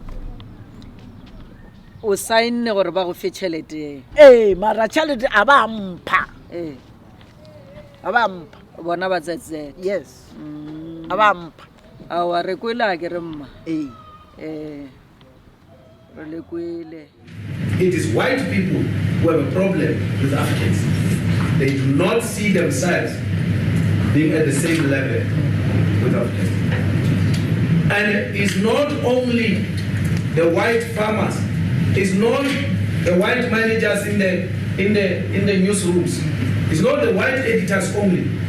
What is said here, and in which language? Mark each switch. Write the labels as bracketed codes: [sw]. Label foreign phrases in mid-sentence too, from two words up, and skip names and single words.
[nso] o sign gore ba go fe tšhelete mara tšhelete a ba mpha a ba mpha bona ba tsetse yes a ba mpha awa re kwele a ke re mma re le kwele. [en] It is white people who have a problem with Africans. They do not see themselves being at the same level with Africans. And it's not only the white farmers, it's not the white managers in the newsrooms, it's not the white editors only.